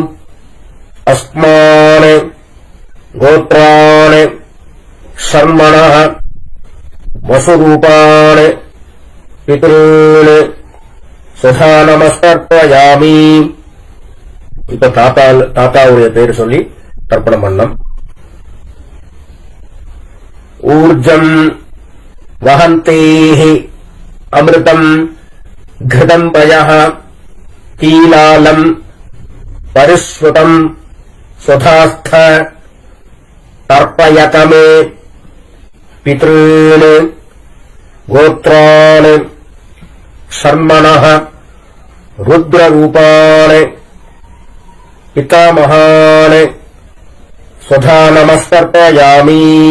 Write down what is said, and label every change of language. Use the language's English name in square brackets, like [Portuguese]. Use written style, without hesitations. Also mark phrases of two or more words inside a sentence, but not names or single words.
[Sanskrit] अस्मान् गोत्राणि शर्मणः वसुरूपाणि पितॄणि सुधा नमस्तर्पयामि. [Tamil] இப்ப தாத்தாவுடைய பேர் சொல்லி தர்ப்பணம் பண்ணம். [Sanskrit] ऊर्जं वहन्तेः अमृतम् घृतम् पयः कीलालम् परिश्रुतम् स्वधास्थ तर्पयत मे पितॄन् गोत्रान् शर्मणः रुद्ररूपान् पितामहान् स्वधा नमस्तर्पयामि।